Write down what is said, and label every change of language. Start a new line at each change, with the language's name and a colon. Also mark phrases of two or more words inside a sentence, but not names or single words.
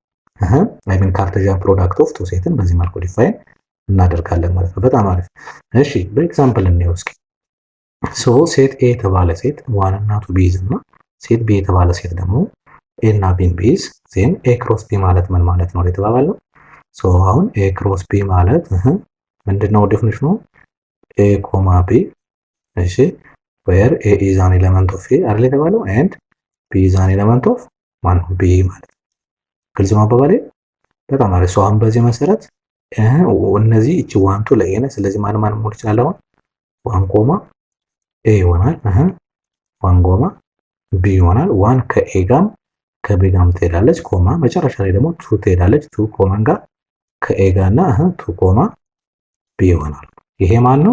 English: Cartesian product of two
Amharic: ሴትን በዚህ መልኩ ዲፋይን እናደርጋለን ማለት ነው። በጣም አሪፍ። እሺ በኤግዛምፕል እንየው እስኪ።
English: set A
Amharic: የተባለ ሴት ዋን እና ቱ ቢይዝ እና
English: set B
Amharic: የተባለ ሴት ደግሞ ኤ እና ቢን ቢይዝ
English: then A cross B
Amharic: ማለት ምን ማለት ነው የተባባለው? አሁን
English: A cross B
Amharic: ማለት ምንድነው ዴፊኒሽኑ?
English: A comma B
Amharic: እሺ
English: where A is an element of A
Amharic: አይደል የተባለው
English: and B is an element of
Amharic: ማን ነው B ማለት ነው። ግልጽ ነው አባባሌ? በጣም አሪፍ። አሁን በዚህ መሰረት እነዚህ እቺ
English: one two
Amharic: ለኤ ነች። ስለዚህ ማን መሆን ይችላል? አሁን
English: one comma A
Amharic: ይሆናል።
English: one comma B
Amharic: ይሆናል። ዋን ከኤ ጋም ከቢ ጋም ትሄዳለች ኮማ መጨረሻ ላይ ደግሞ ቱ ትሄዳለች። ቱ ኮማን ጋር ከኤ ጋር እና
English: two comma B
Amharic: ይሆናል። ይሄ ማን ነው?